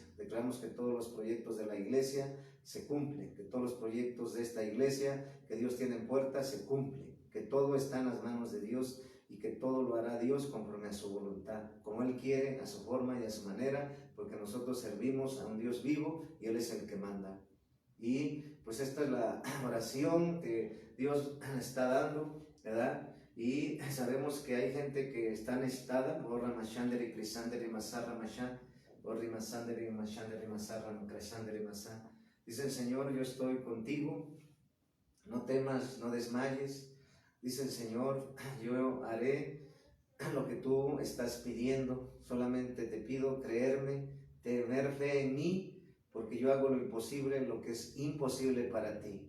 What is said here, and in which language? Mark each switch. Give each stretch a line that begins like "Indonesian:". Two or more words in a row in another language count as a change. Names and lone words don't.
Spanish: Declaramos que todos los proyectos de la iglesia se cumplen, que todos los proyectos de esta iglesia que Dios tiene en puerta se cumplen, que todo está en las manos de Dios y que todo lo hará Dios conforme a su voluntad, como Él quiere, a su forma y a su manera, porque nosotros servimos a un Dios vivo y Él es el que manda. Y pues esta es la oración que Dios está dando, ¿verdad? Y sabemos que hay gente que está necesitada. Borra mashandere crisandere masarra mashan, borri masandere mashandere masarra crashandere masá. Dice el Señor, yo estoy contigo, no temas, no desmayes. Dice el Señor, yo haré lo que tú estás pidiendo. Solamente te pido creerme, tener fe en mí, porque yo hago lo imposible, lo que es imposible para ti.